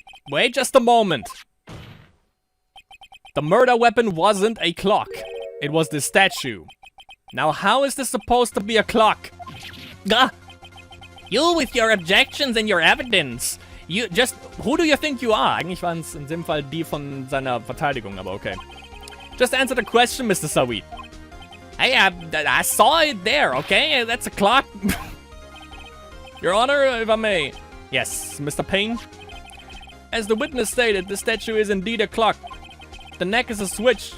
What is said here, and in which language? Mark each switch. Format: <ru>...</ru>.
<en>Wait just a moment. The murder weapon wasn't a clock. It was the statue. Now how is this supposed to be a clock? Gah! You with your objections and your evidence. You just... Who do you think you are?</en> <de>Eigentlich waren es in dem Fall die von seiner Verteidigung, aber okay.</de> <en>Just answer the question, Mr. Saweet. Hey, I saw it there, okay? That's a clock. Your Honor, if I may. Yes, Mr. Payne. As the witness stated, the statue is indeed a clock. The neck is a switch.</en>